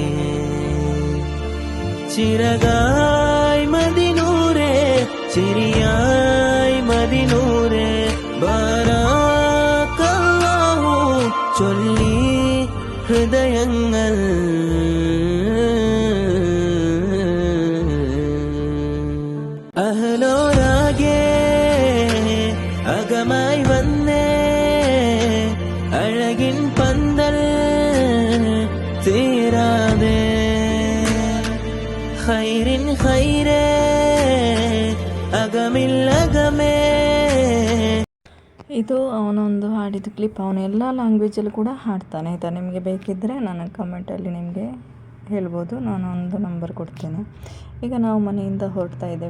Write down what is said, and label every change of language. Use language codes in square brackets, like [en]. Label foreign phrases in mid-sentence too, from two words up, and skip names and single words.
[ml] ചിറകായി മദിനൂരേ ചിരിയായി മദിനൂരേ ബാരാക്കല്ലാഹു ചൊല്ലി ഹൃദയങ്ങൾ അഹലോരാകെ അകമായി വന്നേ അഴകിൻ പന്തൽ തീരാതെ ഖൈറിൻ ഖൈരേ ಅಗಮಿಲ್ಲಗಮೇ. [kn] ಇದು ಅವನೊಂದು ಹಾಡಿದ ಕ್ಲಿಪ್. ಅವನು ಎಲ್ಲ ಲ್ಯಾಂಗ್ವೇಜಲ್ಲಿ ಕೂಡ ಹಾಡ್ತಾನೆ ಆಯಿತಾ. ನಿಮಗೆ ಬೇಕಿದ್ದರೆ ನಾನು ಕಮೆಂಟಲ್ಲಿ ನಿಮಗೆ ಹೇಳ್ಬೋದು, ನಾನು ಒಂದು ನಂಬರ್ ಕೊಡ್ತೇನೆ. ಈಗ ನಾವು ಮನೆಯಿಂದ ಹೊರಡ್ತಾ ಇದ್ದೇವೆ.